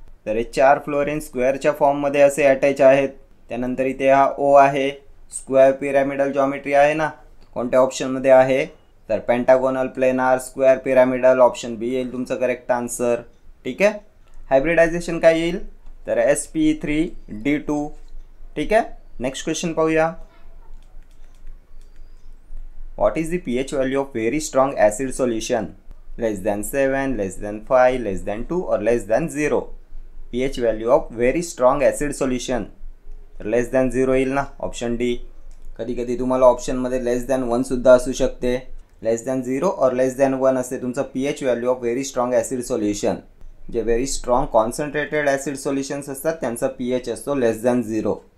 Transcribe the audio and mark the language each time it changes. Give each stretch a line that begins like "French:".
Marathi: तर हे 4 फ्लोरीन स्क्वेअरच्या फॉर्ममध्ये असे अटॅच आहेत. त्यानंतर इथे हा ओ आहे, स्क्वेअर पिरॅमिडल जॉमेट्री आहे ना, कोणत्या ऑप्शनमध्ये आहे तर pentagonal planar square pyramidal, option बी येईल तुमचं करेक्ट आन्सर. ठीक आहे. हायब्रिडायझेशन काय येईल तर sp3d2. ठीक आहे. नेक्स्ट क्वेश्चन पाहूया.
English: What is the pH value of very strong acid solution? Less than 7, less than 5, less than 2 और less than 0. pH value of very strong acid solution
Marathi: तर लेस दॅन 0 येईल ना, ऑप्शन डी. कधी कधी तुम्हाला ऑप्शनमध्ये लेस दॅन 1 सुद्धा असू शकते. लेस दॅन 0 और लेस दॅन 1 असते तुमचं pH value of very strong acid solution. जे very strong concentrated acid solutions असतात त्यांचा pH असतो लेस दॅन 0.